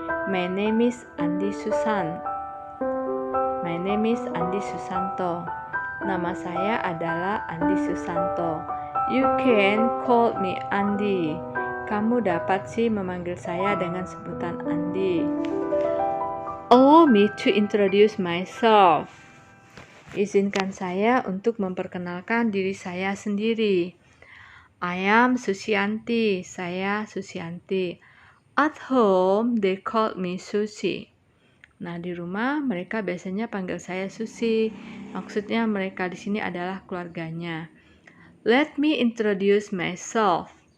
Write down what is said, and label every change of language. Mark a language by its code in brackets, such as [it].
[en] My name is Andi Susan. My name is Andi Susanto. [id] Nama saya adalah Andi Susanto. [en] You can call me Andi. [id] Kamu dapat sih memanggil saya dengan sebutan Andi. [en] Allow me to introduce myself. [id] Izinkan saya untuk memperkenalkan diri saya sendiri. [en] I am Susianti. [id] Saya Susianti. [en] At home, they call me Susi. [id] Nah, di rumah mereka biasanya panggil saya Susi. Maksudnya mereka di sini adalah keluarganya. [en] Let me introduce myself.